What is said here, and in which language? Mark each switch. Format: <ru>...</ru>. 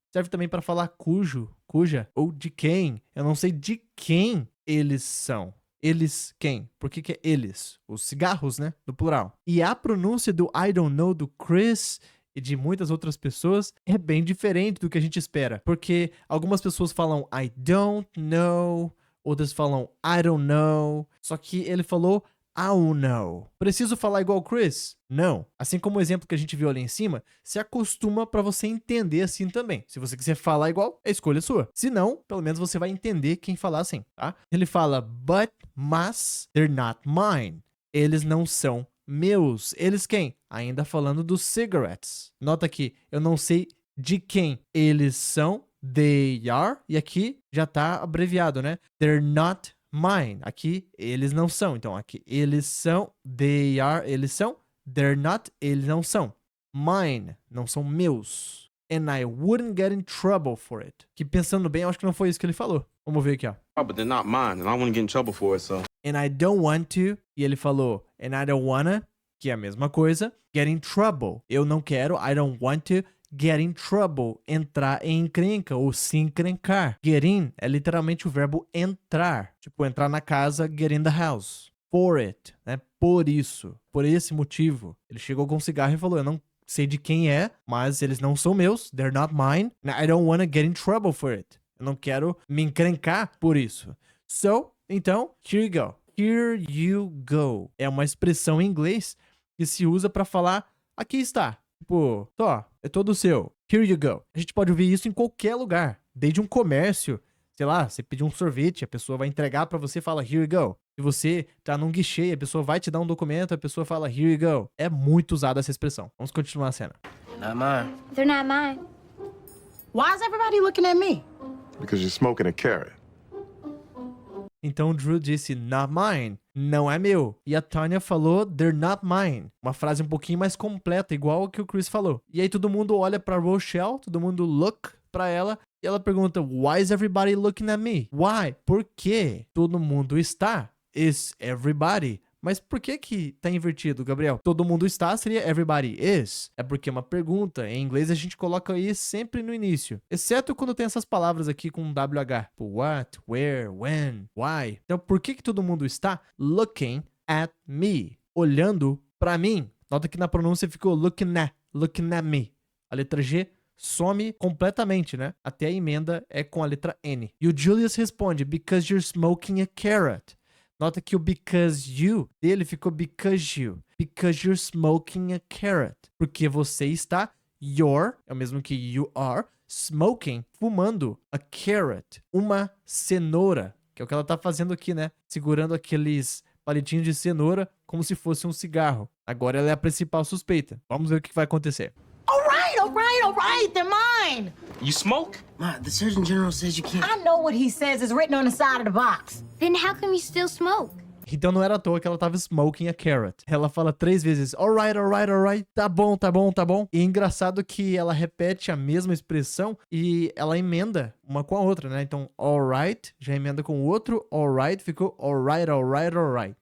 <pt>Serve também para falar cujo, cuja, ou de quem. Eu não sei de quem eles são. Eles quem? Por que é eles? Os cigarros, né? No plural. E a pronúncia do</pt> <en>I don't know</en> <pt>do Chris e de muitas outras pessoas é bem diferente do que a gente espera. Porque algumas pessoas falam I don't know outras falam</pt> <en>I don't know.</en> <pt>Só que ele falou</pt> <en>I'll know.</en> <pt>Preciso falar igual o Chris? Não. Assim como o exemplo que a gente viu ali em cima, se acostuma pra você entender assim também. Se você quiser falar igual, é escolha sua. Se não, pelo menos você vai entender quem falar assim, tá? Ele fala</pt> <en>but, mas, they're not mine.</en> <pt>Eles não são meus. Eles quem? Ainda falando dos cigarettes. Nota que eu não sei de quem eles são.</pt> <en>They are.</en> <pt>E aqui já tá abreviado, né?</pt> <en>They're not mine.</en> <pt>Aqui, eles não são. Então, aqui, eles são.</pt> <en>They are,</en> <pt>eles são.</pt> <en>They're not,</en> <pt>eles não são. Mine, não são meus.</pt> <en>And I wouldn't get in trouble for it.</en> <pt>Que pensando bem, eu acho que não foi isso que ele falou. Vamos ver aqui, ó.</pt> <en>Oh, but they're not mine, and I wouldn't get in trouble for it, so. And I don't want to.</en> <pt>E ele falou,</pt> <en>and I don't wanna,</en> <pt>que é a mesma coisa. Get in trouble. Eu não quero,</pt> <en>I don't want to.</en> <pt>Get in trouble, entrar em encrenca ou se encrencar. Get in é literalmente o verbo entrar. Tipo, entrar na casa,</pt> <en>get in the house.</en> <pt>For it, né? Por isso, por esse motivo. Ele chegou com um cigarro e falou, eu não sei de quem é, mas eles não são meus,</pt> <en>they're not mine, and I don't wanna get in trouble for it.</en> <pt>Eu não quero me encrencar por isso. So, então,</pt> <en>here you go. Here you go.</en> <pt>É uma expressão em inglês que se usa pra falar, aqui está. Tipo, ó, é todo seu.</pt> <en>Here you go.</en> <pt>A gente pode ouvir isso em qualquer lugar. Desde um comércio. Sei lá, você pedir um sorvete, a pessoa vai entregar pra você e fala,</pt> <en>here you go.</en> <pt>Se você tá num guichê, a pessoa vai te dar um documento, a pessoa fala,</pt> <en>here you go.</en> <pt>É muito usada essa expressão. Vamos continuar a cena.</pt> <en>Not mine. They're not mine. Why is everybody looking at me? Because you're smoking a carrot.</en> <pt>Então o Drew disse,</pt> <en>not mine,</en> <pt>não é meu. E a Tanya falou,</pt> <en>they're not mine.</en> <pt>Uma frase um pouquinho mais completa, igual a que o Chris falou. E aí todo mundo olha pra Rochelle, todo mundo look pra ela, e ela pergunta,</pt> <en>why is everybody looking at me?</en> <pt>Why? Por quê? Todo mundo está. Is everybody. Mas por que que tá invertido, Gabriel? Todo mundo está seria everybody is. É porque é uma pergunta. Em inglês a gente coloca is sempre no início. Exceto quando tem essas palavras aqui com WH. Tipo, what, where, when, why. Então por que que todo mundo está looking at me? Olhando pra mim. Nota que na pronúncia ficou</pt> <en>looking at me.</en> <pt>A letra G some completamente, né? Até a emenda é com a letra N. E o Julius responde,</pt> <en>because you're smoking a carrot.</en> <pt>Nota que o because you dele ficou because you.</pt> <en>Because you're smoking a carrot.</en> <pt>Porque você está, you're, é o mesmo que you are, smoking, fumando a carrot. Uma cenoura. Que é o que ela tá fazendo aqui, né? Segurando aqueles palitinhos de cenoura como se fosse um cigarro. Agora ela é a principal suspeita. Vamos ver o que vai acontecer.</pt> <en>All right, they're mine. You smoke? Ma, the Surgeon General says you can't. I know what he says is written on the side of the box. Then how come you still smoke?</en> <pt>Então não era à toa que ela tava smoking a carrot. Ela fala 3 vezes,</pt> <en>alright, alright, alright,</en> <pt>tá bom, tá bom, tá bom. E é engraçado que ela repete a mesma expressão e ela emenda uma com a outra, né? Então, alright, já emenda com o outro, alright, ficou</pt> <en>alright, alright, alright.</en>